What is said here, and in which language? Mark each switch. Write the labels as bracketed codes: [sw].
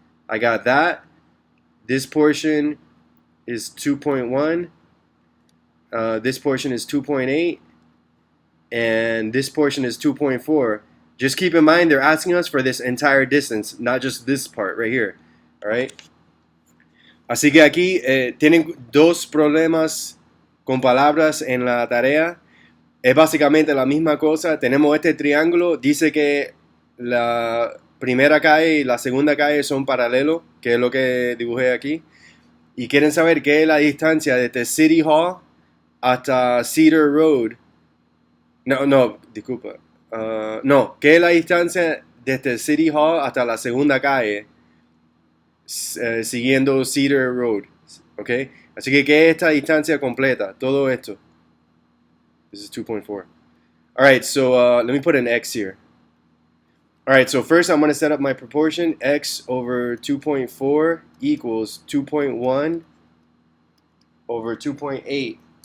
[en] I got that. This portion is 2.1. This portion is 2.8. And this portion is 2.4. Just keep in mind, they're asking us for this entire distance, not just this part right here. All right. [es] Así que aquí tienen 2 problemas con palabras en la tarea. Es básicamente la misma cosa. Tenemos este triángulo. Dice que la primera calle y la segunda calle son paralelos, que es lo que dibujé aquí. Y quieren saber qué es la distancia desde City Hall hasta Cedar Road. No, disculpa. No, ¿qué es la distancia desde City Hall hasta la segunda calle siguiendo Cedar Road? ¿Ok? Así que, ¿qué es esta distancia completa? Todo esto. [en] This is 2.4. Alright, so let me put an x here. Alright, so first I'm going to set up my proportion. X over 2.4 equals 2.1 over 2.8.